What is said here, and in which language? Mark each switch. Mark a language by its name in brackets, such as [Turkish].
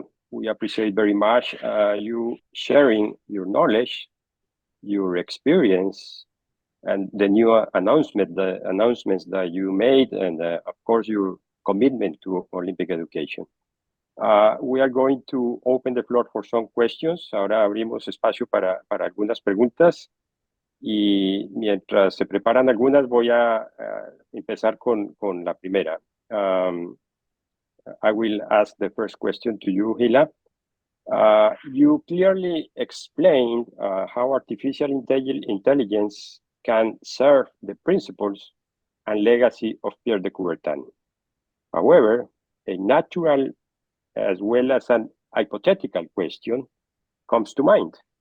[English] We appreciate very much you sharing your knowledge, your experience, and the new announcements that you made, and of course your commitment to Olympic education. We are going to open the floor for some questions. [Spanish] Ahora abrimos espacio para algunas preguntas, y mientras se preparan algunas voy a empezar con la primera. [English] I will ask the first question to you, Hila. You clearly explained how artificial intelligence can serve the principles and legacy of Pierre de Coubertin. However, a natural as well as an hypothetical question comes to mind.